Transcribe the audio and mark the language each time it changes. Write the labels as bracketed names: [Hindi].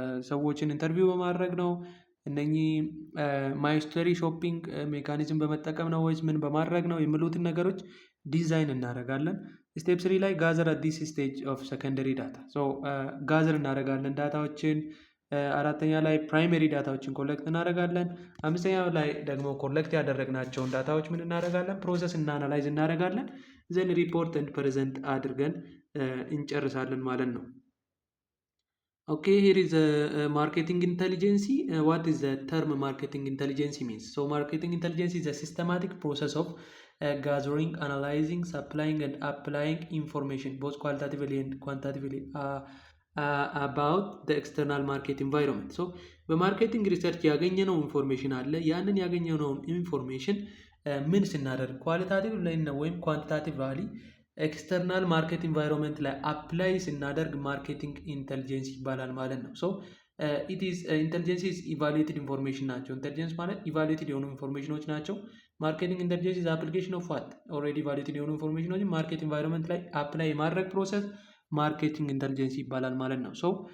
[Amharic] ሰዎችን ኢንተርቪው በማድረግ ነው እነኚህ ማይስተሪ ሾፒንግ ሜካኒዝም በመጠቀም ነው ወይስ ምን በማድረግ ነው የሚሉትን ነገሮች ዲዛይን እናደርጋለን። ስቴፕ 3 ላይ [English] ጋዘር አት ዲስ ስቴጅ ኦፍ ሰከንደሪ ዳታ [Amharic] ጋዘር እናደርጋለን ዳታዎችን። አራተኛ ላይ ፕራይመሪ ዳታዎችን ኮሌክት እናደርጋለን። አምስተኛው ላይ ደግሞ ኮሌክት ያደረግናቸውን ዳታዎች ምን እናደርጋለን? ፕሮሰስ እና አናላይዝ እናደርጋለን። ዘን ሪፖርት ኤንድ ፕሬዘንት አድርገን እንጨርሳለን ማለት ነው። [English] Okay, here is marketing intelligence. What is the term marketing intelligence means? So marketing intelligence is a systematic process of gathering, analyzing, supplying and applying information both qualitatively and quantitatively about the external market environment. [Amharic] So በማርኬቲንግ ሪሰርች ያገኘነው ኢንፎርሜሽን አለ። ያንን ያገኘነውን ኢንፎርሜሽን ምን ስናደርግ ኳሊታቲቭ ላይ ወይም ኳንቲታቲቭ ቫሊ ኤክስተርናል ማርኬት ኢንቫይሮንመንት ላይ አፕላይ ስናደርግ ማርኬቲንግ ኢንተሊጀንስ ይባላል ማለት ነው። [English] ሶ ኢንተሊጀንስ ኢዝ ኢቫሉዌትድ ኢንፎርሜሽን [Amharic] ናቸው። ኢንተሊጀንስ ማለት ኢቫሉዌትድ የሆኑ ኢንፎርሜሽኖች ናቸው። ማርኬቲንግ ኢንተሊጀንስ ኢዝ አፕሊኬሽን ኦፍ ዋት ኦልሬዲ ኢቫሉዌትድ የሆኑ ኢንፎርሜሽኖችን ማርኬት ኢንቫይሮንመንት ላይ አፕላይ የማድረግ ፕሮሰስ ማርኬቲንግ ኢንተሊጀንስ ይባላል ማለት ነው። ሶ